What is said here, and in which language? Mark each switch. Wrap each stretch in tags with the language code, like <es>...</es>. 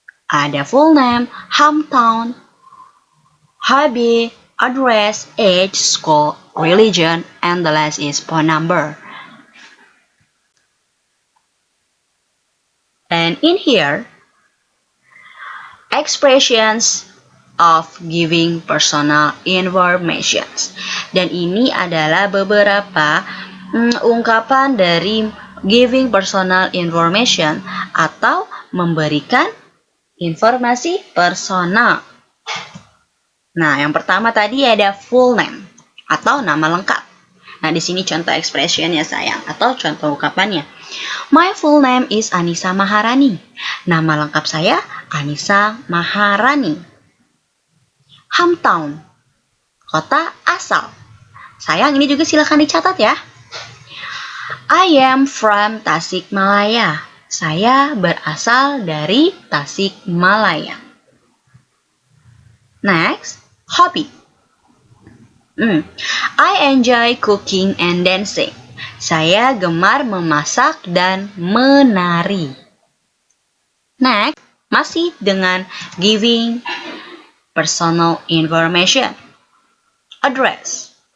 <en>Ada full name, hometown, hobby, address, age, school, religion, and the last is phone number. And in here, expressions of giving personal information.</en> <id>Dan ini adalah beberapa ungkapan dari giving personal information atau memberikan informasi personal. Nah, yang pertama tadi ada full name atau nama lengkap. Nah, di sini contoh expressionnya sayang atau contoh ungkapannya.</id> <en>My full name is Anissa Maharani.</en> <id>Nama lengkap saya Anissa Maharani. Hometown, kota asal. Sayang, ini juga silakan dicatat ya.</id> <en>I am from Tasikmalaya.</en> <id>Saya berasal dari Tasikmalaya.</id> <en>Next, hobby. I enjoy cooking and dancing.</en> <id>Saya gemar memasak dan menari.</id> <en>Next,</en> <id>masih dengan</id> <en>giving personal information. Address.</en>